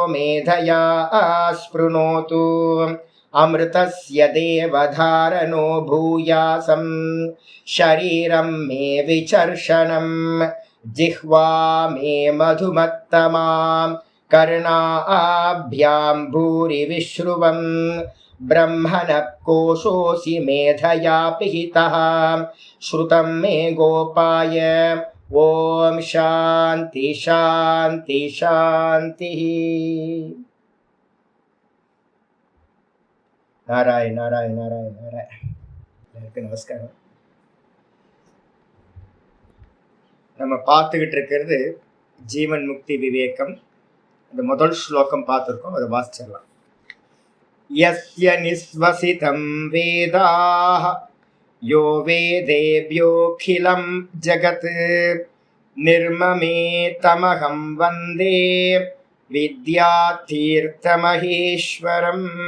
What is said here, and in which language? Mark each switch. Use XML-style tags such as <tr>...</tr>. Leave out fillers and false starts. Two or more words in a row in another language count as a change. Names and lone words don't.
<sa>मेधया स्पृणोतु अमृतस्य देवधारणो भूयासं शरीरं मे विचर्षणं जिह्वा मे मधुमत्तमा कर्णाभ्यां भूरि विश्रुवं ब्रह्मणः कोशोऽसि मेधया पिहितः श्रुतं मे गोपाय। ॐ शान्ति शान्ति शान्तिः। नारायण नारायण नारायण नारायण।</sa> <ta>நமஸ்காரம். நம்ம பார்த்துக்கிட்டு இருக்கிறது ஜீவன் முக்தி விவேகம். அந்த முதல் ஸ்லோகம் பார்த்துருக்கோம், அதை வாசிச்சிடலாம்.</ta> <sa>यस्य निःश्वसितं वेदा यो वेदेभ्योऽखिलं जगत् निर्ममे तमहं वन्दे विद्यातीर्थमहेश्वरम्.</sa>